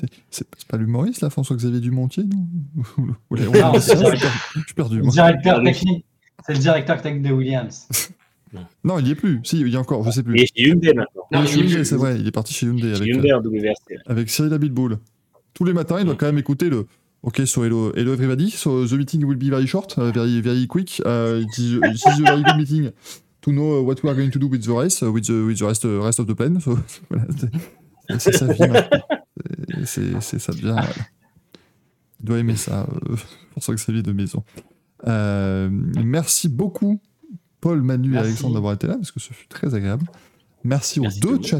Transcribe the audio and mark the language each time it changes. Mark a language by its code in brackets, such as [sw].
[fr] C'est pas l'humoriste là, François-Xavier Dumontier, non? Non, c'est ça, je suis perdu. Directeur technique, c'est le directeur technique de Williams. Non, il y est plus. Si, il y a encore, je sais plus. Il est chez Hyundai maintenant. Non, Hyundai, c'est vrai, il est parti chez Hyundai avec Cyril Abitbol. Tous les matins, il doit quand même écouter le. [en] Ok, so hello everybody, so the meeting will be very short, very, very quick. This is a very good meeting. To know what we are going to do with the race, rest of the plane. [fr] So, voilà, c'est sa vie maintenant. C'est ça devient. Voilà. Il doit aimer ça, pour ça que sa vie de maison. Merci beaucoup, Paul, Manu et Alexandre, d'avoir été là, parce que ce fut très agréable. Merci aux deux chats.